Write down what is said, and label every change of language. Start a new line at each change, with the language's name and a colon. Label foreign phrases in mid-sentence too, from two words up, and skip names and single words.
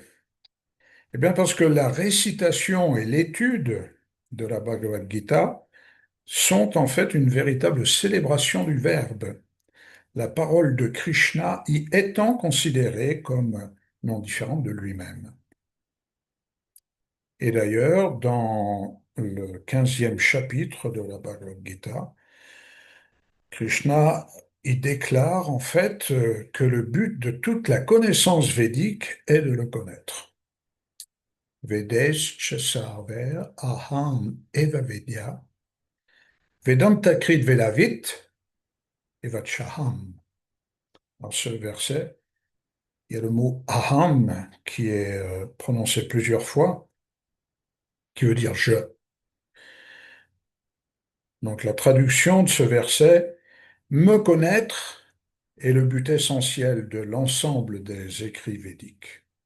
French: Eh bien parce que la récitation et l'étude de la Bhagavad Gita sont en fait une véritable célébration du Verbe, la parole de Krishna y étant considérée comme non différente de lui-même. Et d'ailleurs, dans le 15e chapitre de la Bhagavad Gita, Krishna y déclare en fait que le but de toute la connaissance védique est de le connaître.
Sanskrit: Vedescha sarver aham eva vedya vedantakrit velavit evachaham.
French: Dans ce verset, il y a le mot aham qui est prononcé plusieurs fois, qui veut dire je. Donc la traduction de ce verset, me connaître est le but essentiel de l'ensemble des écrits védiques.